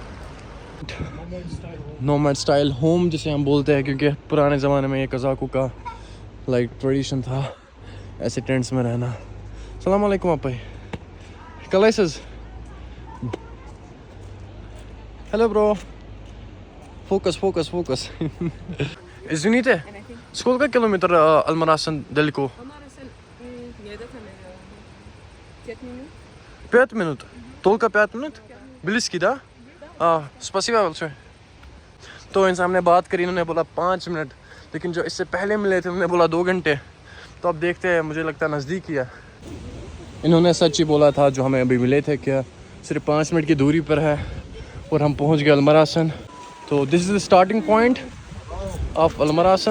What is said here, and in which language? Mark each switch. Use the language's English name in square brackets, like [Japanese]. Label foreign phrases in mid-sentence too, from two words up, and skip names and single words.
[English] nomad style home [Hindi] जिसे हम बोलते हैं, क्योंकि पुराने ज़माने में ये कज़ाकों का [English] like tradition [Hindi] था ऐसे टेंट्स में रहना। [Kazakh] Сәлем алейкум апа. Қалайсыз. [English] Hello bro. Focus. [Russian] Извините, сколько километров Алмарасан далеко? 5 минут. 5 минут? Только 5 минут? Близкий, да? Спасибо большое. [Hindi] तो इनसे हमने बात करी, इन्होंने बोला 5 मिनट, लेकिन जो इससे पहले मिले थे उन्होंने बोला 2 घंटे। तो अब देखते हैं, मुझे लगता है नज़दीक ही है। इन्होंने सच ही बोला था जो हमें अभी मिले थे, क्या सिर्फ 5 मिनट की दूरी पर है और हम पहुंच गए अलमरासन। [English] तो this is the starting point of Almarasan.